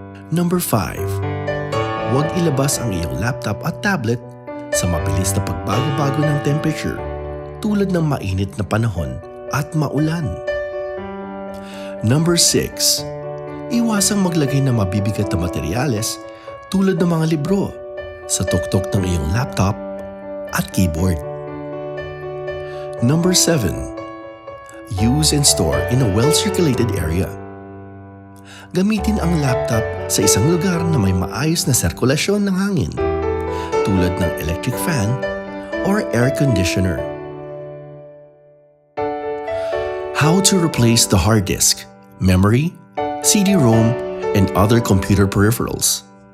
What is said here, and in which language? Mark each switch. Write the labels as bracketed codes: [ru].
[en] Number 5. [tl] Huwag ilabas ang iyong laptop at tablet sa mabilis na pagbago-bago ng temperature tulad ng mainit na panahon at maulan. [en] Number 6. [tl] Iwasang maglagay ng mabibigat na materyales tulad ng mga libro sa tuktok ng iyong laptop at keyboard. [en] Number 7. Use and store in a well-circulated area. [tl] Gamitin ang laptop sa isang lugar na may maayos na sirkulasyon ng hangin, tulad ng electric fan or air conditioner. [en] How to replace the hard disk, memory, CD-ROM, and other computer peripherals.